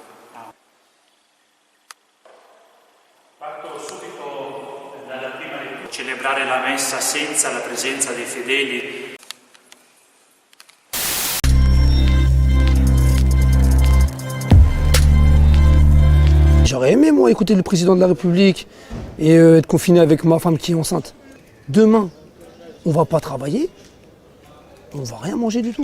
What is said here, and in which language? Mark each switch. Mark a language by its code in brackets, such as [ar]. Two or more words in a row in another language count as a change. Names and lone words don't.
[it] Parto subito dalla prima lettura. Celebrare la messa senza la presenza dei fedeli. [fr] J'aurais aimé, moi, écouter le président de la République et être confiné avec ma femme qui est enceinte. Demain, on va pas travailler. On va rien manger du tout.